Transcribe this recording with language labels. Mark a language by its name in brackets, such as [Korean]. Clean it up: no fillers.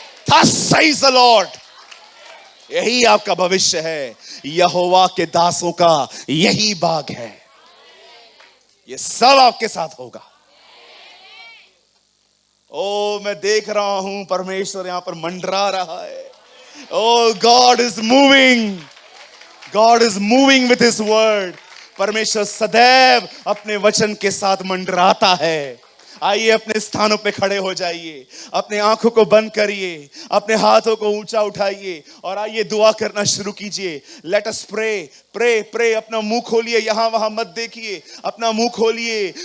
[English] Thus says the Lord, [Hindi] यही आपका भविष्य है, यहोवा के दासों का यही भाग है। ये सब आपके साथ होगा। ओ, मैं देख रहा हूं परमेश्वर यहां पर मंडरा रहा है। [English] Oh, God is moving, God is moving with His word। [Hindi] परमेश्वर सदैव अपने वचन के साथ मंडराता है। आइए अपने स्थानों पे खड़े हो जाइए, अपने आंखों को बंद करिए, अपने हाथों को ऊंचा उठाइए और आइए दुआ करना शुरू कीजिए। [English] Let us pray, pray, pray. [Hindi] अपना मुंह खोलिए, यहां वहां मत देखिए, अपना मुंह खोलिए।